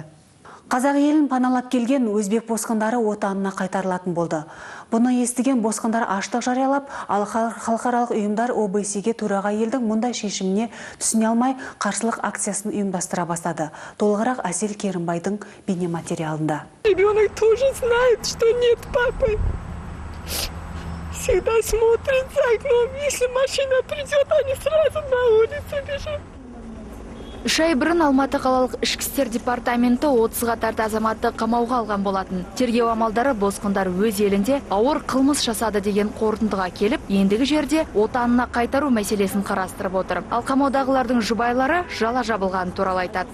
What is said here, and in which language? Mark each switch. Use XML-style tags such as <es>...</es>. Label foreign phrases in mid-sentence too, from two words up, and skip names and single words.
<kk>Қазақ елін паналап келген өзбек босқындары отанына қайтарылатын болды. Бұны естіген босқындар аштық жариялап, ал халықаралық ұйымдар ОБСЕ-ге төраға елдің мұндай шешіміне түсіне алмай қарсылық акциясын ұйымдастыра бастады. Толығырақ Әсел Керімбайдың бейнематериалында.</kk> <ru>Ребенок тоже знает, что нет папы. Всегда смотрит за окном, если машина придет, они сразу на улицу бежат.</ru> <kk>3 ай бұрын Алматы қалалық ішкі істер департаменті 30-ға тарта азаматты қамауға алған болатын. Тергеу амалдары босқындар өз елінде ауыр қылмыс жасады деген қорытындыға келіп, ендігі жерде отанына қайтару мәселесін қарастырып отыр. Ал қамаудағылардың жұбайлары жала жабылған туралы айтады.</kk>